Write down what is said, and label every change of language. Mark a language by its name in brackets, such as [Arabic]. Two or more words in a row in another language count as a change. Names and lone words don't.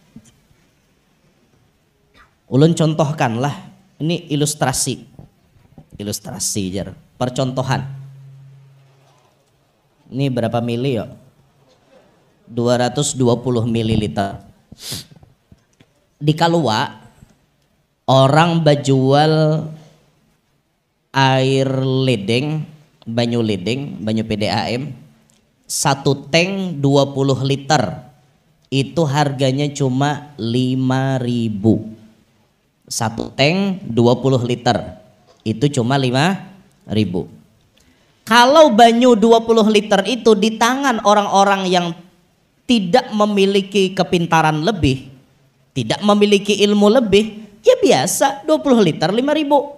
[Banjar] Ulun contohkanlah, ini ilustrasi jar, percontohan. [Indonesian] Ini berapa mili yuk? 220 mililiter. [Banjar] Di Kalua orang bajual air ledeng, banyu PDAM 1 tank 20 liter. [Indonesian] Itu harganya cuma 5.000. 1 tank 20 liter. Itu cuma 5.000. Kalau banyu 20 liter itu di tangan orang-orang yang tidak memiliki kepintaran lebih, tidak memiliki ilmu lebih, ya biasa 20 liter 5.000.